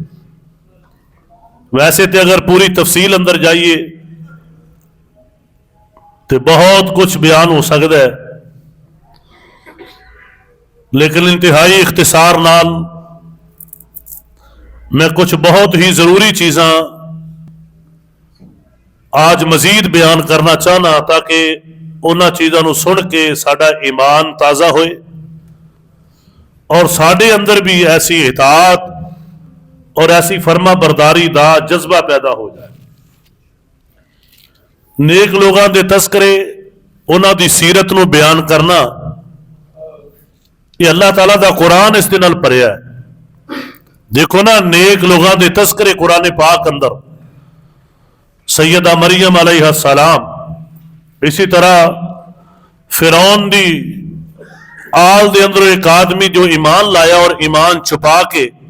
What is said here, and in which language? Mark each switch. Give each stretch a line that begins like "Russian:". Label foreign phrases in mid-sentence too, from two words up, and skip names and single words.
Punjabi: ویسے تے
Urdu: اگر پوری تفصیل اندر جائیے تو بہت کچھ بیان ہو سکتا ہے،
Punjabi: لیکن انتہائی اختصار نال میں کچھ بہت ہی ضروری چیزاں آج مزید بیان کرنا چاہنا تاکہ انہاں چیزاں نو سن کے ساڈا ایمان تازہ ہوئے اور ساڈے اندر بھی ایسی اطاعت اور ایسی فرما برداری دا جذبہ پیدا ہو جائے۔ نیک لوگاں دے تذکرے انہاں دی سیرت نو بیان کرنا یہ اللہ تعالیٰ دا قرآن اس دے نال بھریا ہے۔ دیکھو نا نیک لوگاں دے تذکرے قرآن پاک اندر سیدہ مریم
Arabic: علیہ السلام،
Punjabi: اسی طرح فرعون دی آل دے اندر ایک آدمی جو ایمان لایا اور ایمان چھپا کے